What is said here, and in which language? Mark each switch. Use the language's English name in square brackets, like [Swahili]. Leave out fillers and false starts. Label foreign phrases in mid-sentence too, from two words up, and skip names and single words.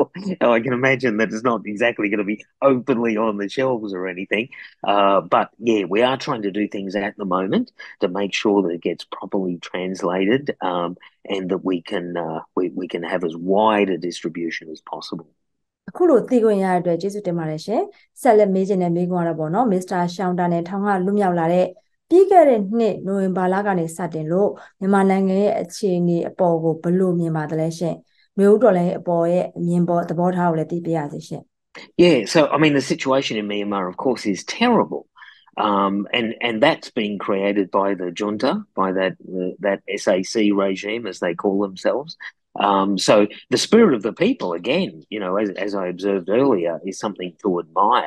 [English] I can imagine that it's not exactly going to be openly on the shelves or anything. But yeah, we are trying to do things at the moment to make sure that it gets properly translated, and that we can have as wide a distribution as possible. [Burmese] အခုလိုသိခွင့်ရတဲ့အတွက်ကျေးဇူးတင်ပါတယ်ရှင်ဆက်လက်မေးချင်တဲ့မိကွန်းကတော့ပေါ့နော်မစ္စတာရှောင်းတာနဲ့ထောင်ကလွတ်မြောက်လာတဲ့ပြီးခဲ့တဲ့နှစ်နိုဝင်ဘာလကနေစတင်လို့မြန်မာနိုင်ငံရဲ့အခြေအနေအပေါ်ကိုဘယ်လိုမြင်ပါသလဲရှင်မျိုးတော်လည်းအပေါ်ရဲ့အမြင်ပေါ်သဘောထားကိုလည်းသိပြရစီရှင် [English] Yeah, so I mean the situation in Myanmar of course is terrible. And that's been created by the junta, by that SAC regime, as they call themselves. So the spirit of the people, again, as I observed earlier, is something to admire.